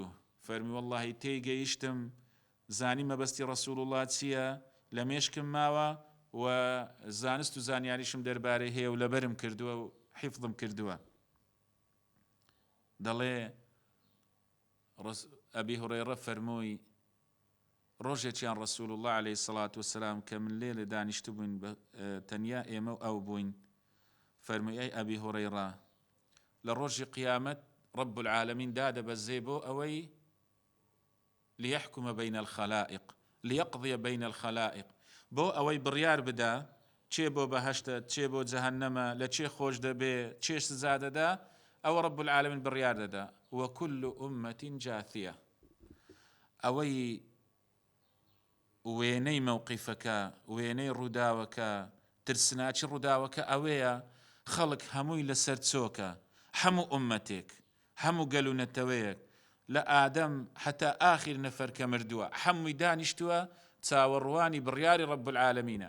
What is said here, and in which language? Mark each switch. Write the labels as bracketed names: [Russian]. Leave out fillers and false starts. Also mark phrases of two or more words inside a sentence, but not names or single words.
[Central Kurdish] فەرمی وەڵڵاهی تێیگەیشتم، زانی مەبەستی [Arabic] ڕەسوول الله [Central Kurdish] چییە، لە مێشکم ماوە و زانست و زانیاریشم دەربارەی هەیە و لەبەرم کردووە و حیفظم کردووە. دەڵێ ئەبی هوڕەیڕە فەرمووی ڕۆژێکیان [Arabic] ڕەسوول الله عليه الصلاة والسلام [Central Kurdish] کە من لێ دانیشت بووین تەنیا ئێمە و ئەو بووین، فەرمووی ئەی ئەبی هوڕەیڕە لە ڕۆژی قیامەت [Arabic] رب العالمین [Central Kurdish] دادەبەزێ بۆ ئەوەی [Arabic] ليحكم بين الخلائق ليقضي بين الخلائق، [Central Kurdish] بۆ ئەوەی بڕیار بدا چێ بۆ بەهەشتە چێ بۆ جەهەنەمە، لە چێ خۆش دەبێ چێ سزا دەدا، ئەوە [Arabic] رب العالمین [Central Kurdish] بڕیار دەدا. [Arabic] وكل أمة جاثية، [Central Kurdish] ئەوەی وێنەی مەوقیفەکە وێنەی ڕووداوەکە ترسناچی ڕووداوەکە ئەوەیە خەڵک هەمووی لەسەر چۆکە هەموو ئومەتێک هەموو گەل و نەتەوەیەک لە ئادەم حتا ئاخر نەفەر کە مردووە هەمووی دانیشتووە چاوەڕوانی بڕیاری [Arabic] ڕەب العالەمینە